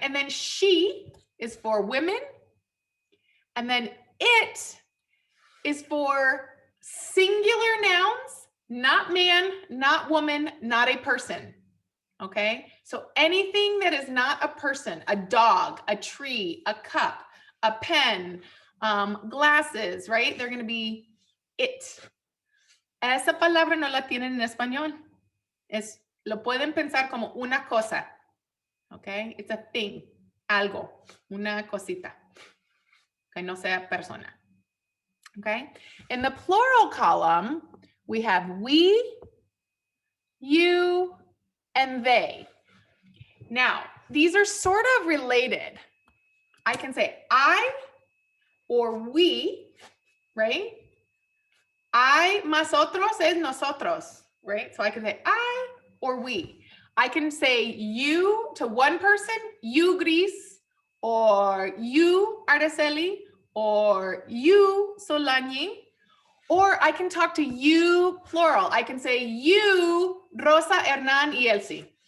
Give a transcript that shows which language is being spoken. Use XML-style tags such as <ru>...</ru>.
<en>And then she is for women. And then it is for singular nouns, not man, not woman, not a person. Okay, so anything that is not a person, a dog, a tree, a cup, a pen, glasses, right? They're going to be it.</en> <es>Esa palabra no la tienen en español. Lo pueden pensar como una cosa.</es> <en>Okay, it's a thing,</en> <es>algo, una cosita. Que no sea persona.</es> <en>Okay, in the plural column, we have we, you, and they. Now, these are sort of related. I can say I or we, right? I,</en> <es>nosotros es nosotros,</es> <en>right? So I can say I or we. I can say you to one person, you Gris, or you Araceli, or you Solani, or I can talk to you plural. I can say you Rosa, Hernan, y Elsie.</en>